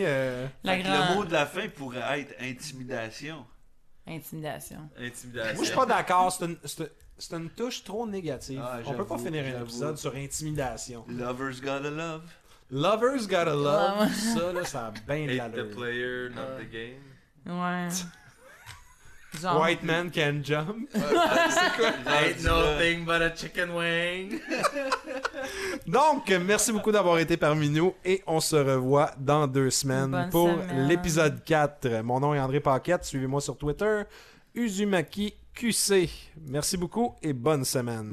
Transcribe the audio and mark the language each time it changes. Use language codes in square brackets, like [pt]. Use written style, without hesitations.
[fr] Le mot de la fin pourrait être intimidation. Intimidation. Intimidation. Moi, je suis pas d'accord. C'est une touche trop négative. Ah, on peut pas finir un épisode sur intimidation. [en] Lovers gotta love. Lovers gotta love. [fr] Ça, là, ça a bien de l'allure. [en] Hate the player, not the game. [fr] Ouais. [en] Jump. White man can jump. Ain't nothing but a chicken wing. [fr] Donc, merci beaucoup d'avoir été parmi nous et on se revoit dans deux semaines Bonne pour semaine. L'épisode 4. Mon nom est André Paquette. Suivez-moi sur Twitter. Uzumaki QC. Merci beaucoup et bonne semaine.